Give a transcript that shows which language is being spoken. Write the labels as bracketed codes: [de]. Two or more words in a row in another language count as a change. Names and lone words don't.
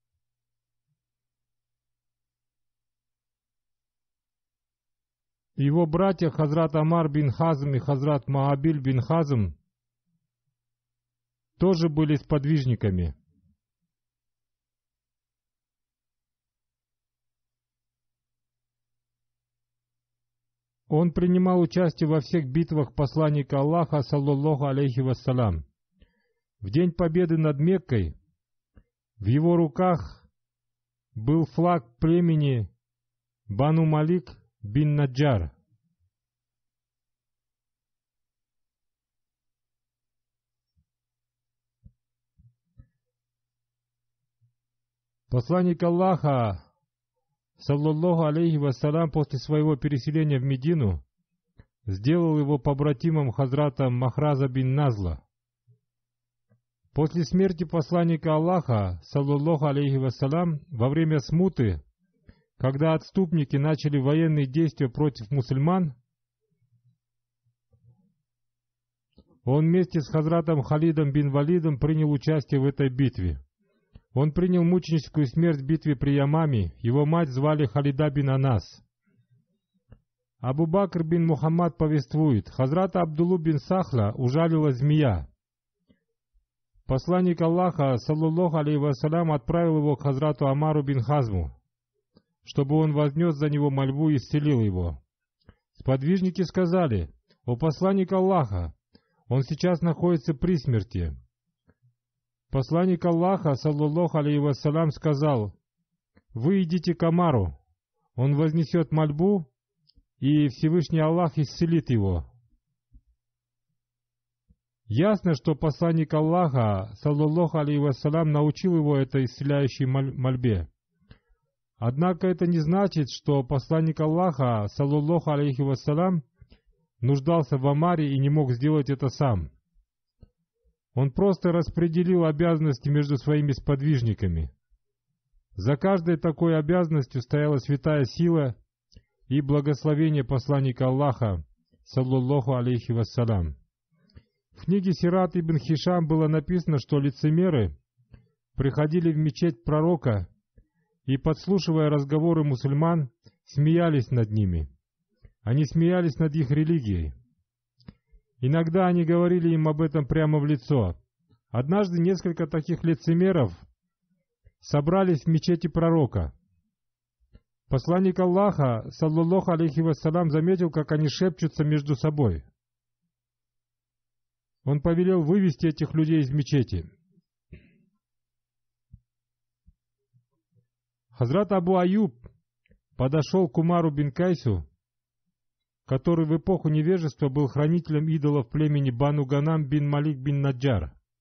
[ru] Его братья Хазрат Амар бин Хазм и Хазрат Маабиль бин Хазм тоже были сподвижниками. Он принимал участие во всех битвах посланника Аллаха, [ar] صلى الله عليه وسلم. [ru] В день победы над Меккой в его руках был флаг племени Бану Малик бин Наджар. Посланник Аллаха, [ar] صلى الله عليه وسلم, [ru] после своего переселения в Медину сделал его побратимом Хазрата Махраза бин Назла. После смерти посланника Аллаха, [ar] صلى الله عليه وسلم, [ru] во время смуты, когда отступники начали военные действия против мусульман, он вместе с Хазратом Халидом бин Валидом принял участие в этой битве. Он принял мученическую смерть в битве при Ямаме, его мать звали Халида бин Анас. Абу Бакр бин Мухаммад повествует, Хазрата Абдуллу бин Сахла ужалила змея. Посланник Аллаха, [ar] صلى الله عليه وسلم, [ru] отправил его к Хазрату Амару бин Хазму, чтобы он вознес за него мольбу и исцелил его. Сподвижники сказали: «О посланник Аллаха, он сейчас находится при смерти». Посланник Аллаха, [ar] صلى الله عليه وسلم, [ru] сказал: «Вы идите к Амару, он вознесет мольбу, и Всевышний Аллах исцелит его». Ясно, что посланник Аллаха, [ar] صلى الله عليه وسلم, [ru] научил его этой исцеляющей мольбе. Однако это не значит, что посланник Аллаха, [ar] صلى الله عليه وسلم, [ru] нуждался в Амаре и не мог сделать это сам. Он просто распределил обязанности между своими сподвижниками. За каждой такой обязанностью стояла святая сила и благословение посланника Аллаха, [ar] صلى الله عليه وسلم. [ru] В книге Сират ибн Хишам было написано, что лицемеры приходили в мечеть пророка и, подслушивая разговоры мусульман, смеялись над ними. Они смеялись над их религией. Иногда они говорили им об этом прямо в лицо. Однажды несколько таких лицемеров собрались в мечети пророка. Посланник Аллаха, [ar] صلى الله عليه وسلم, [ru] заметил, как они шепчутся между собой. Он повелел вывести этих людей из мечети. Хазрат Абу Аюб подошел к Умару бин Кайсу, который в эпоху невежества был хранителем идолов племени Бану Ганам бин Малик бин Наджар.